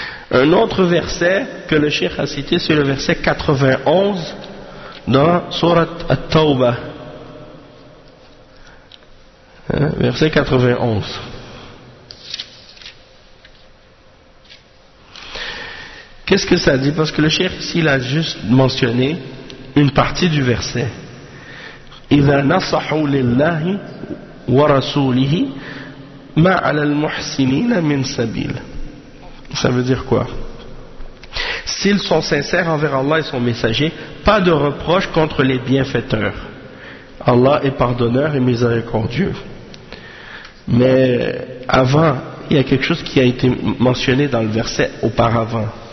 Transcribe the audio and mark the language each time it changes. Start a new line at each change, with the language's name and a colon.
French: Un autre verset que le cheikh a cité, c'est le verset 91 dans Surat At-Tawbah. Verset 91. Qu'est-ce que ça dit? Parce que le cheikh ici il a juste mentionné une partie du verset.
Arabic: إذا نصحوا لله ورسوله ما على المحسنين من سبيل.
French: Ça veut dire quoi? S'ils sont sincères envers Allah et son messager, pas de reproche contre les bienfaiteurs. Allah est pardonneur et miséricordieux. Mais avant, il y a quelque chose qui a été mentionné dans le verset auparavant.